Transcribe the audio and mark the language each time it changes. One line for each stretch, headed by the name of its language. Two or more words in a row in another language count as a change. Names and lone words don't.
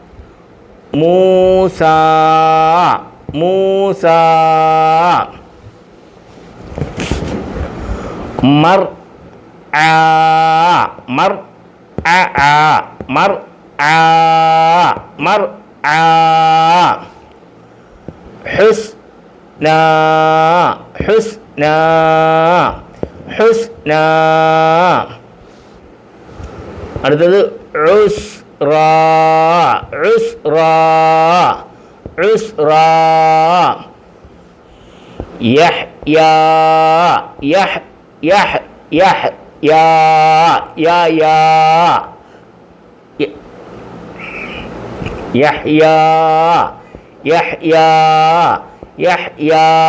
Arabic: موسى موسى مرعى مرعى مرعى مرعى حسنى حسنى حسنى അടുത്തത് يسرى يسرى يسرى يحيى يه يه يه يا يا يا يحيى يحيى يحيى